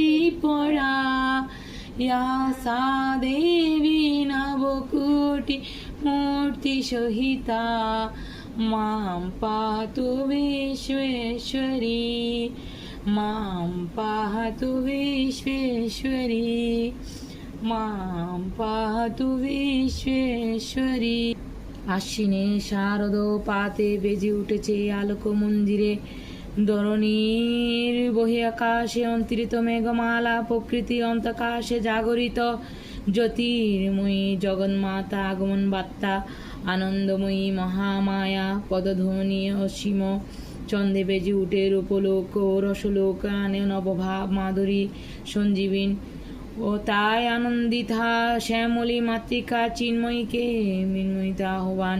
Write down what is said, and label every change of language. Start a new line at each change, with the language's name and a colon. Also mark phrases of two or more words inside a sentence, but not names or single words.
Sanskrit: परा या सा देवी नवकोटि मूर्तिसहिता मां पातु विश्वेश्वरी मां पातु विश्वेश्वरी मां पातु विश्वेश्वरी।
Bangla: আশ্বিনে শারদ পাতে বেজে উঠেছে আলোক মন্দিরে, ধরণীর বহি আকাশে অন্তরিত মেঘমালা, প্রকৃতি অন্তকাশে জাগরিত জ্যোতির্ময়ী জগন্মাতা আগমন বার্তা, আনন্দময়ী মহামায়া পদধ্বনি অসীম চন্দে বেজে উঠে রূপলোক ও রসলোক আনে নবভাব মাধুরী সঞ্জীবিন ও তাই আনন্দিতা শ্যামলী মাতৃকা চিন্ময়ীকে মৃন্ময়িতা আহ্বান।